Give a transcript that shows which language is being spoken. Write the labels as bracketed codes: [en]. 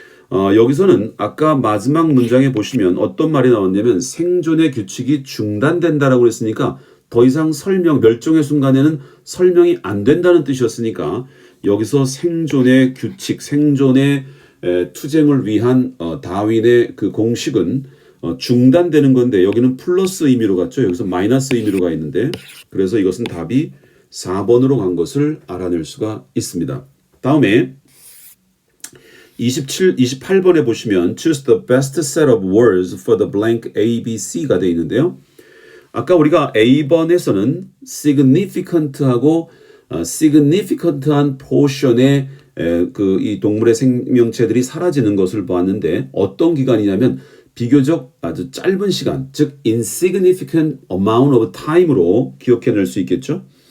[ko] 여기서는 아까 마지막 문장에 보시면 어떤 말이 나왔냐면 생존의 규칙이 중단된다라고 했으니까 더 이상 멸종의 순간에는 설명이 안 된다는 뜻이었으니까 여기서 생존의 규칙, 생존의 투쟁을 위한 다윈의 그 공식은 중단되는 건데 여기는 플러스 의미로 갔죠. 여기서 마이너스 의미로 가 있는데 그래서 이것은 답이 4번으로 간 것을 알아낼 수가 있습니다. 다음에 28번에 보시면 [en] choose the best set of words for the blank A, B, C가 [ko] 되어 있는데요. 아까 우리가 A번에서는 significant하고 significant한 portion의 이 동물의 생명체들이 사라지는 것을 보았는데 어떤 기간이냐면 비교적 아주 짧은 시간, 즉 [en] insignificant amount of time [ko] 으로 기억해낼 수 있겠죠.